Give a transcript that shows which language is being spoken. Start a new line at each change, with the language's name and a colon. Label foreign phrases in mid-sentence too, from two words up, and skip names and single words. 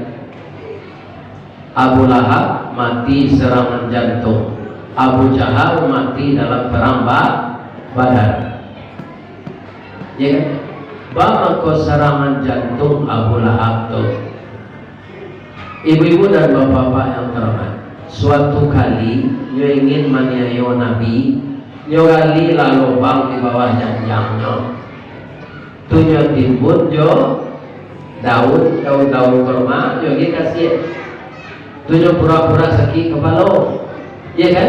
Indonesian: Abu Lahab mati serangan jantung. Abu Jahal mati dalam perang Badar. Ya kan? Bagaimana serangan jantung Abu Lahab itu? Ibu-ibu dan bapak-bapak yang terhormat,
Minangkabau: suatu kali nyo ingin maniayo Nabi, nyo gali lalu bang di bawah janjangnya, tu nyo timbun jo daun kurma, nyo kasih, tu nyo pura-pura sakit kepala, ya kan?